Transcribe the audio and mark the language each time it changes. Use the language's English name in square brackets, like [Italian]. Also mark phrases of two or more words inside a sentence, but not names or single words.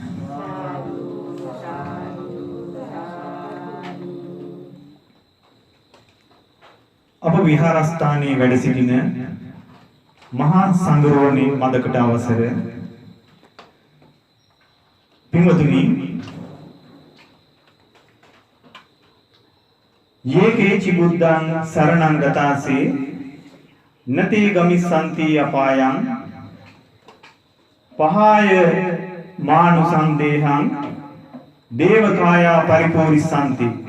[Sinhala] අප විහාරස්ථානයේ වැඩ සිටින මහා සංඝරෝණී මදකට අවසර පින්වතුනි, [Pali] යේකේචි බුද්ධං සරණං ගතාසේ නතේ ගමිස්සන්ති අපායං පහාය මානුසන්දේහං දේවකායා පරිපූරිස්සන්ති.